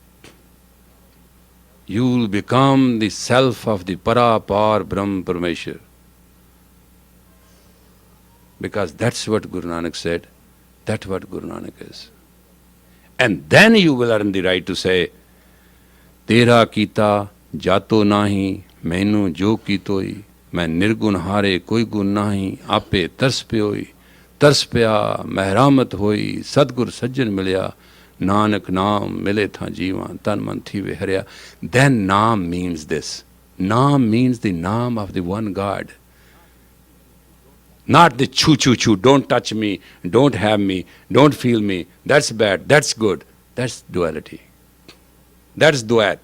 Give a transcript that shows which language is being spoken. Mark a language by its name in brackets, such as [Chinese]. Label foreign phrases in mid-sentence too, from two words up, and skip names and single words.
[English] You will become the self of the Parapar Brahm Parameshwar. Because that's what Guru Nanak said, that's what Guru Nanak is. And then you will earn the right to say, [Punjabi] ਤੇਰਾ ਕੀਤਾ ਜਾਤੋ ਨਾਹੀ, ਮੈਨੂੰ ਜੋ ਕੀਤੋਈ. ਮੈਂ ਨਿਰਗੁਣ ਹਾਰੇ ਕੋਈ ਗੁਣ ਨਾਹੀ ਆਪੇ ਤਰਸ ਪਯੋਈ ਤਰਸ ਪਿਆ ਮਹਰਾਮਤ ਹੋਈ ਸਤਗੁਰ ਸੱਜਣ ਮਿਲਿਆ ਨਾਨਕ ਨਾਮ ਮਿਲੇ ਥਾ ਜੀਵਾ ਤਨ ਮਨ ਥੀ ਵੇ ਹਰਿਆ. [English] Then Naam means this. Naam means the Naam of the one God. Not the choo choo choo, don't touch me, don't have me, don't feel me, that's bad, that's good. That's duality. That's duat.